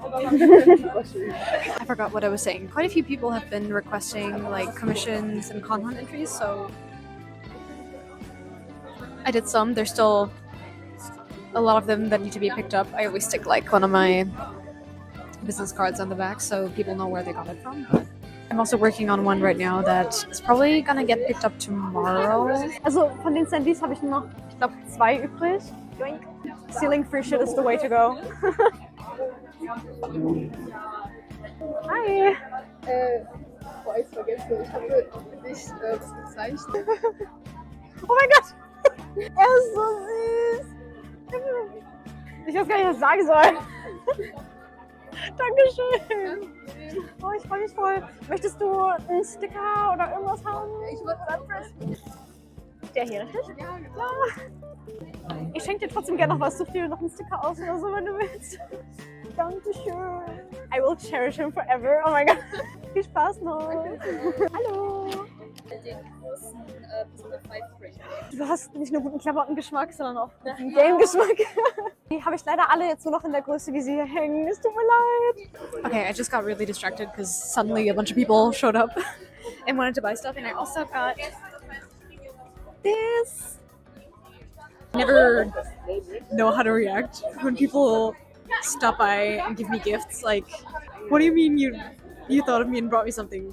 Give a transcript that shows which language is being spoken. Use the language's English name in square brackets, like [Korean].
[English] I forgot what I was saying. Quite a few people have been requesting like commissions and content entries, so I did some. There's still a lot of them that need to be picked up. I always stick like one of my business cards on the back so people know where they got it from. But I'm also working on one right now that is probably gonna get picked up tomorrow. [German] Also von den Sandys habe ich noch, ich glaube, 2 übrig. [English] Ceiling free shit is the way to go. Hi. [German] Boah, ich vergesse, ich habe dich gezeichnet. Oh mein Gott! Er ist so süß! Ich weiß gar nicht, was ich sagen soll. Dankeschön. Oh, ich freue mich voll. Möchtest du einen Sticker oder irgendwas haben? Ich würde sagen, Der hier, richtig? ja, genau. Ja. Ich schenke dir trotzdem gerne noch was. Such dir noch einen Sticker aus oder so, wenn du willst. Dankeschön. [English] I will cherish him forever. [German] Oh mein Gott. Viel Spaß noch. Hallo. Den großen Five-Break. Du hast nicht nur guten Klamottengeschmack, sondern auch guten Game-Geschmack. Die habe ich leider alle jetzt nur noch in der Größe, wie sie hier hängen. Es tut mir leid. [English] Okay, I just got really distracted because suddenly a bunch of people showed up and wanted to buy stuff, and I also got this. I never know how to react when people stop by and give me gifts. Like, what do you mean you thought of me and brought me something?